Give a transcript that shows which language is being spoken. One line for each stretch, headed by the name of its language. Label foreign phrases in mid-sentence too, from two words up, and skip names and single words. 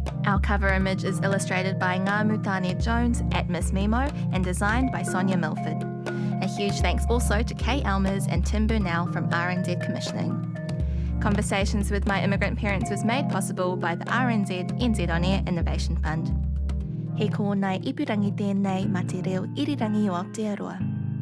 English: Our cover image is illustrated by Ngā Mutania Jones at Miss Memo and designed by Sonia Milford. A huge thanks also to Kate Elmers and Tim Burnell from RNZ Commissioning. Conversations with My Immigrant Parents was made possible by the RNZ NZ On Air Innovation Fund.
Māori: He ko nai ipurangi tēnei ma te reo irirangi o Aotearoa.